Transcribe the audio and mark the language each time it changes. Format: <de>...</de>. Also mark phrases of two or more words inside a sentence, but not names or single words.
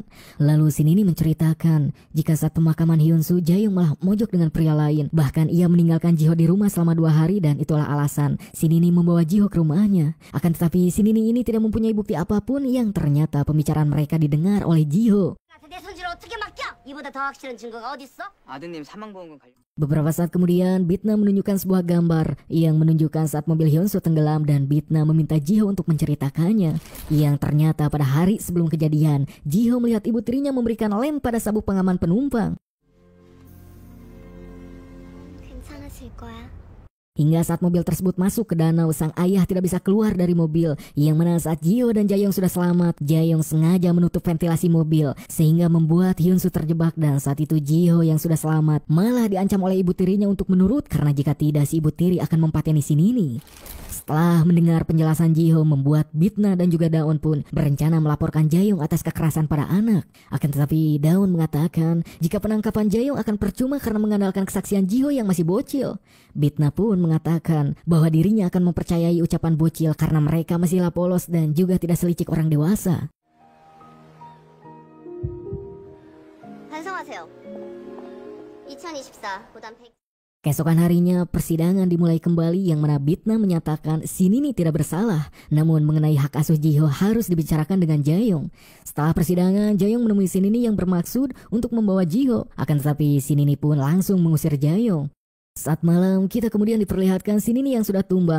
<id>Lalu si Nini menceritakan jika saat pemakaman Hyunsu, Jaeyong malah mojok dengan pria lain. Bahkan ia meninggalkan Jiho di rumah selama 2 hari dan itulah alasan si Nini membawa Jiho ke rumahnya. Akan tetapi si Nini ini tidak mempunyai bukti apapun yang ternyata pembicaraan mereka didengar oleh Jiho.</id> <ko>아드님 사망보험금 관련.</ko> <id>Beberapa saat kemudian Bitna menunjukkan sebuah gambar yang menunjukkan saat mobil Hyunsu tenggelam dan Bitna meminta Jiho untuk menceritakannya. Yang ternyata pada hari sebelum kejadian, Jiho melihat ibu tirinya memberikan lem pada sabuk pengaman penumpang.</id> <ko>괜찮으실 거야?</ko> <id>Hingga saat mobil tersebut masuk ke danau, sang ayah tidak bisa keluar dari mobil. Yang mana saat Jiho dan Jaeyong sudah selamat, Jaeyong sengaja menutup ventilasi mobil sehingga membuat Hyunsu terjebak. Dan saat itu Jiho yang sudah selamat malah diancam oleh ibu tirinya untuk menurut, karena jika tidak si ibu tiri akan mempateni si Nini. Setelah mendengar penjelasan Jiho, membuat Bitna dan juga Daon pun berencana melaporkan Jaeyong atas kekerasan pada anak. Akan tetapi Daon mengatakan jika penangkapan Jaeyong akan percuma karena mengandalkan kesaksian Jiho yang masih bocil. Bitna pun mengatakan bahwa dirinya akan mempercayai ucapan bocil karena mereka masihlah polos dan juga tidak selicik orang dewasa.</id> <ko>반성하세요. 2024 고단 팩</ko> <id>Keesokan harinya persidangan dimulai kembali, yang mana Bitna menyatakan si Nini tidak bersalah. Namun mengenai hak asuh Jiho harus dibicarakan dengan Jaeyong. Setelah persidangan, Jaeyong menemui si Nini yang bermaksud untuk membawa Jiho. Akan tetapi si Nini pun langsung mengusir Jaeyong. Saat malam kita kemudian diperlihatkan si Nini yang sudah tumbang.</id>